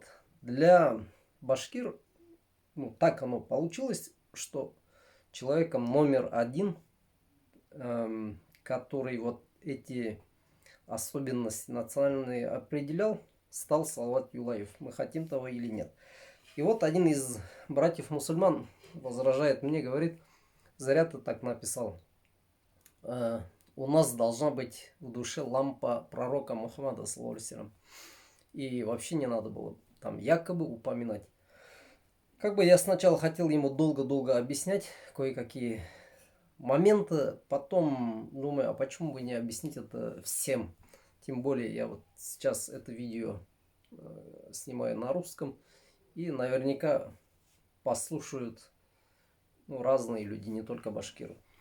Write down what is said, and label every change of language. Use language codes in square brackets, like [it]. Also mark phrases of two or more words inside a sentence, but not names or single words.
[ru] Для башкир, ну, так оно получилось, что человеком номер один, который вот эти особенности национальные определял, стал Салават Юлаев. Мы хотим того или нет. И вот один из братьев-мусульман возражает мне, говорит: зря ты так написал. У нас должна быть в душе лампа пророка Мухаммада, [ar] صلى الله عليه وسلم. [ru] И вообще не надо было там якобы упоминать. Как бы я сначала хотел ему долго-долго объяснять кое-какие моменты, потом думаю, а почему бы не объяснить это всем? Тем более я вот сейчас это видео снимаю на русском, и наверняка послушают, ну, разные люди, не только башкиры.